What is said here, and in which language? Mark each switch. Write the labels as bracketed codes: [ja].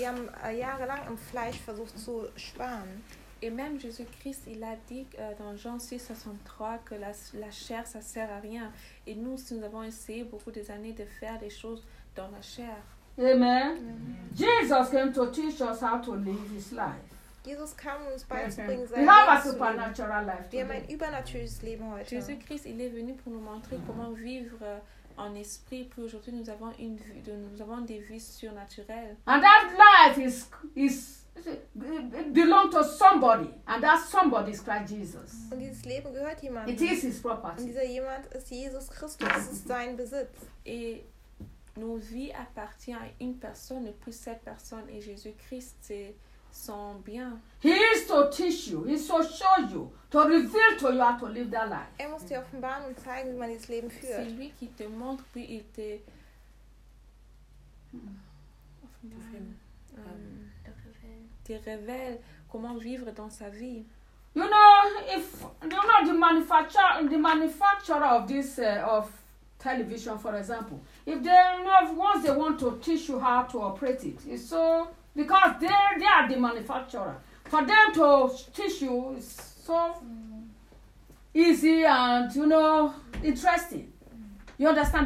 [de] Wir haben jahrelang im Fleisch versucht zu sparen. [fr] Et même Jésus-Christ, il a dit dans Jean 6,63 que la chair, ça sert à rien. Et nous, nous avons essayé beaucoup des années de faire des choses dans la chair. Amen. [en] Jesus came to teach us how to live his life. [de] Jesus kam uns beizubringen, sein Leben zu leben. Wir haben ein übernatürliches Leben heute. [fr] Jesus Christ, il est venu pour nous montrer comment vivre en esprit. Puis aujourd'hui, nous avons des vies surnaturelles. [en] And that life is belongs to somebody, and that somebody is Christ Jesus. [de] Und dieses Leben gehört jemandem. [en] It is his property. [de] Und dieser jemand ist Jesus Christus. Es ist sein Besitz. [fr] Et nos vies appartiennent à une personne, et puis cette personne est Jésus Christ. C'est son bien. [en] He is to teach you, he is to show you, to reveal to you how to live that life. [de] Er muss dir offenbaren und zeigen, wie man dieses Leben führt. [fr] C'est lui qui te montre, puis il te révèle comment vivre dans sa vie. [en] You know, the manufacturer of this of television, for example, if they know once they want to teach you how to operate it, it's so. Because they are the manufacturer. For them to teach you is so easy and, you know, interesting. You understand?